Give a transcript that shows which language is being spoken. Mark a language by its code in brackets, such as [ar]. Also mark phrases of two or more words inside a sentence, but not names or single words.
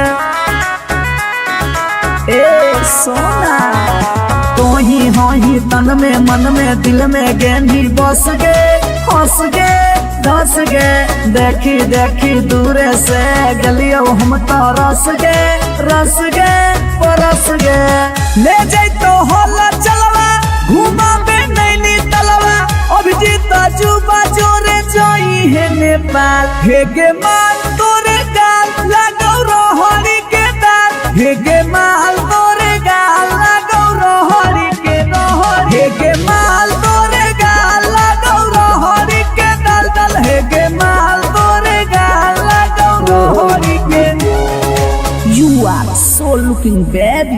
[sck] ए सोना तो ही हो ही तन में मन में दिल में गेंदी बस गे हंस गे धंस गे देखी देखी दूर से गलियो हम तो रस गे परस गे ले जाई तो होला चलवा घुमा बे नैनी तलवा अभिजीत जुबा जोरे जोई है नेपाल हेगे माल तोरे गाल लगौ रहरी के दाल हेगे माल तोरे गाल लगौ रहरी के हेगे माल तोरे गाल लगौ रहरी के दाल हेगे माल तोरे गाल लगौ रहरी के [en] You are so looking baby